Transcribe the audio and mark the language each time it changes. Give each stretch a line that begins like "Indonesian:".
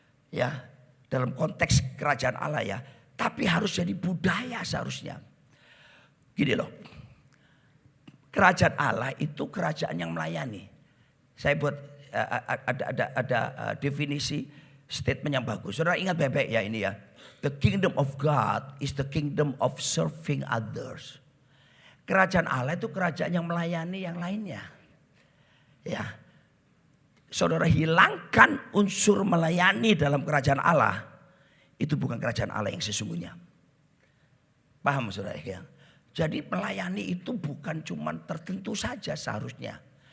Indonesian: Ya, dalam konteks kerajaan Allah ya. Tapi harus jadi budaya seharusnya. Gini loh. Kerajaan Allah itu kerajaan yang melayani. Saya buat ada definisi statement yang bagus. Saudara ingat baik-baik ya ini ya.
English: The kingdom of God is the kingdom of serving others.
Indonesian: Kerajaan Allah itu kerajaan yang melayani yang lainnya. Ya. Saudara hilangkan unsur melayani dalam kerajaan Allah. Itu bukan kerajaan Allah yang sesungguhnya. Paham saudara ya? Jadi melayani itu bukan cuma tertentu saja seharusnya.